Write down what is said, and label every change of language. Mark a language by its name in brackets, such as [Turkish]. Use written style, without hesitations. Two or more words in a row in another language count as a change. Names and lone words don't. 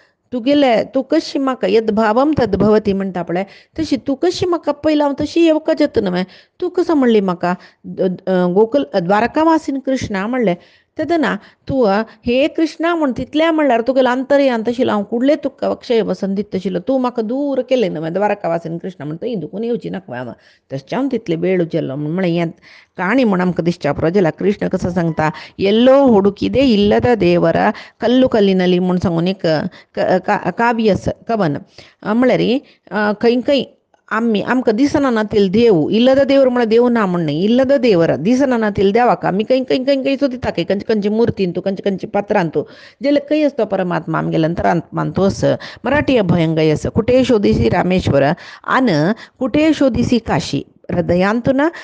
[Konkani] तू कशी म्हाका [Sanskrit] यद्भावम तद्भवती [Konkani] म्हणटा पळय तशी तू कशी म्हाका पयला हांव तशी येवका जाता न्हय तूं कसो म्हणली म्हाका गोकुल द्वारकावासीन कृष्णा म्हणलें तेदना तूं हे कृष्णा म्हण तितल्या म्हणल्यार तुगेलो अंतर्यान तशिलो हांव कुडले तुका अक्षय वसन दित तशिलो तूं म्हाका दूर केलें न्हय द्वारका वासीन कृष्ण म्हण थंय दुखून येवची नाका हांव तशें हांव तितले वेळ उजेल्लो म्हळ्यार हें काणी म्हण आमकां दिसच्या पुरो जाल्यार कृष्ण कसो सांगता [Kannada] ಎಲ್ಲೋ ಹುಡುಕಿದೆ ಇಲ್ಲದ ದೇವರ ಕಲ್ಲು ಕಲ್ಲಿನಲ್ಲಿ [Konkani] म्हूण सांगून एक काव्य आसा कवन म्हळ्यार खंय खंय आमकां दिसना नातील देव [Kannada] ಇಲ್ಲದ ದೇವರ [Konkani] म्हळ्यार देव ना म्हण न्हय [Kannada] ಇಲ್ಲದ ದೇವರ [Konkani] दिसना नातील देवाक आमी खंय खंय खंय खंय सोदिता खंयचे खंयचे मुर्तीन तूं खंयचे खंयचे पात्रान तूं जाल्यार खंय आसा तो परमात्मा आमगेल्या अंतरात्मान तूं आस मराठी अभयंगय आसा [Marathi] कुठे शोधिसी रामेश्वर आन कुठे शोधिसी काशी [Konkani] हृदयांतून